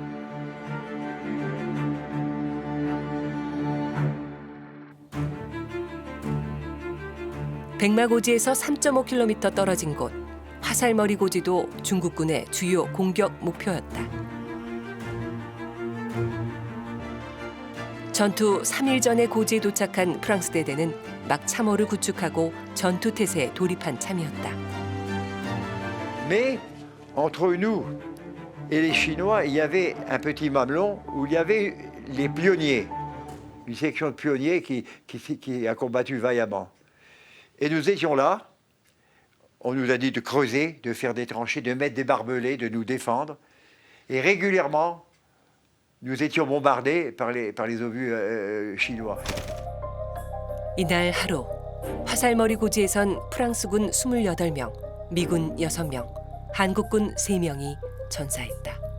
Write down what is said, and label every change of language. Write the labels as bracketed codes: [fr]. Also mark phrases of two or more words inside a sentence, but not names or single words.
[ko] 백마고지에서 3.5km 떨어진 곳 화살머리 고지도 중국군의 주요 공격 목표였다. 전투 3일 전에 고지에 도착한 프랑스 대대는 막 참호를 구축하고 전투 태세에 돌입한 참이었다. [fr] Mais entre nous et les Chinois, il y avait un petit mamelon où il y avait les pionniers, une section de pionniers qui a combattu vaillamment. Et nous étions là, on nous a dit de creuser, de faire des tranchées, de mettre des barbelés, de nous défendre. Et régulièrement, nous étions bombardés par les obus chinois. [ko] 이날 하루 화살머리 고지에선 프랑스군 28명, 미군 6명, 한국군 3명이 전사했다.